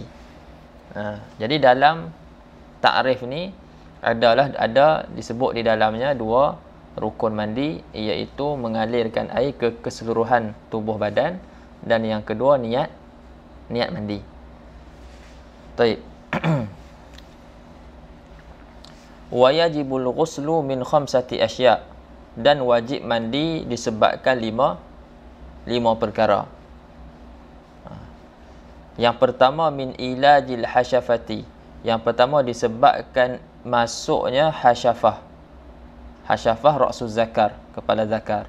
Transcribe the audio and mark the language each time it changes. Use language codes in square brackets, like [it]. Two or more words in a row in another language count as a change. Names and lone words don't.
[ms] Jadi dalam takrif ni ada disebut di dalamnya 2 rukun mandi, iaitu mengalirkan air ke keseluruhan tubuh badan, dan yang kedua niat mandi. Baik. [ar] ويجب الغسل من خمسة أشياء', [ms] dan wajib mandi disebabkan lima perkara. Yang pertama, [ar] من إيلاج الحشفة. [ms] Yang pertama disebabkan masuknya hasyafah. Hasyafah [ar] رأس الذكر, [ms] kepala zakar.